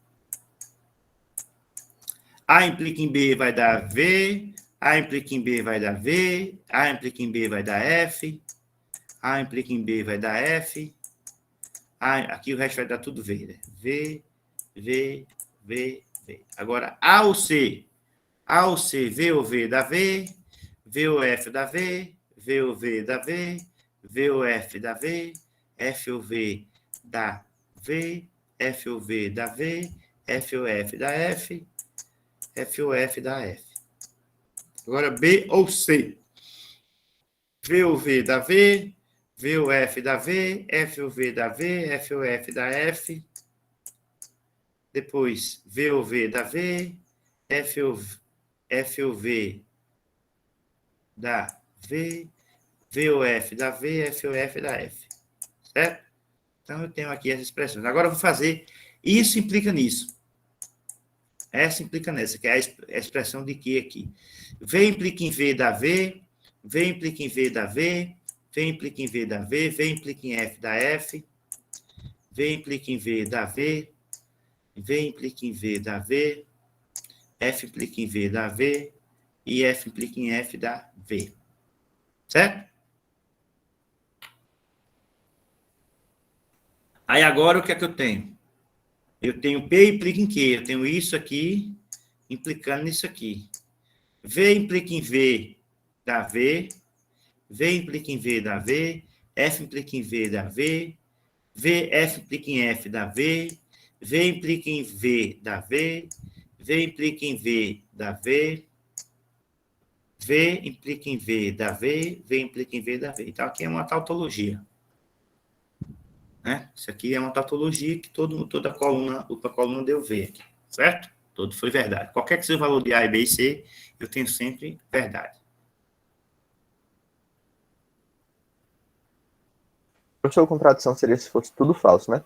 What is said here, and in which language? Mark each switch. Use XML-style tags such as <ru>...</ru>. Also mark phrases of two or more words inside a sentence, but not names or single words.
<pt>A implica em B vai dar V, A implica em B vai dar V, A implica em B vai dar F, A implica em B vai dar F, aqui o resto vai dar tudo V, né? V, V, V, V. Agora, A ou C, V ou V dá V, V ou F dá V, V ou V dá V, V ou F dá V, F ou V dá V, F ou V dá V, F ou F dá F, F ou F dá F. Agora, B ou C. V ou V dá V, V ou F dá V, F ou V dá V, F ou F dá F. Depois, V ou V dá V, F ou V dá V, V ou F dá V, F ou F dá F. Certo? Então, eu tenho aqui as expressões. Agora, eu vou fazer... Isso implica nisso. Essa implica nessa, que é a expressão de que aqui. V implica em V dá V, V implica em V dá V, V implica em V dá V, V implica em F dá F, V implica em V dá V, V implica em V dá V, F implica em V dá V, e F implica em F dá V. Certo? Aí agora o que é que eu tenho? Eu tenho P implica em Q, eu tenho isso aqui implicando nisso aqui. V implica em V dá V, V implica em V dá V, F implica em V dá V, F implica em F dá V, V implica em V dá V, V implica em V dá V, V implica em V dá V, V implica em V dá V. Então, aqui é uma tautologia. Né? Isso aqui é uma tautologia que toda a coluna deu V aqui, certo? Todo foi verdade. Qualquer que seja o valor de A, B e C, eu tenho sempre verdade. Professor, contradição seria se fosse tudo falso, né?</pt>